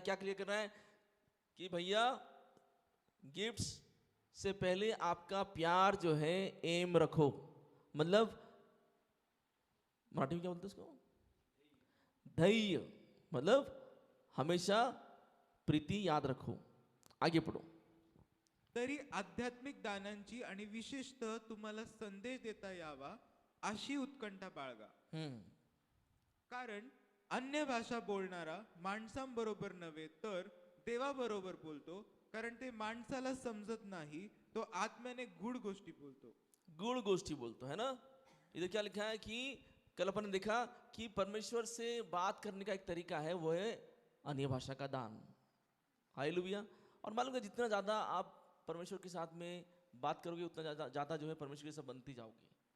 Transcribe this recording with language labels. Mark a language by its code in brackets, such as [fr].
[hi] क्या क्लियर कर रहा है कि भैया गिफ्ट्स से पहले आपका प्यार जो है एम रखो, मतलब मराठी में क्या बोलते हैं उसको, धैर्य, मतलब हमेशा प्रीति याद रखो। आगे पढ़ो। [mr] तरी आध्यात्मिक दानांची आणि विशेषतः तुम्हाला संदेश देता यावा अशी उत्कंठा बाळगा। कारण अन्य भाषा बोलणारा माणसांबरोबर नव्हे तर देवाबरोबर बोलतो, कारण ते माणसाला समजत नाही, तो आत्म्याने गूढ गोष्टी बोलतो। [hi] गुड़ गोष्ठी बोलते है ना। इधर क्या लिखा है कि कल अपन ने देखा कि परमेश्वर से बात करने का एक तरीका है, वो है अन्य भाषा का दान। हालेलुया। और मालूम है जितना ज्यादा आप परमेश्वर के साथ में बात करोगे उतना ज्यादा जो है परमेश्वर के साथ बनती जाओगे।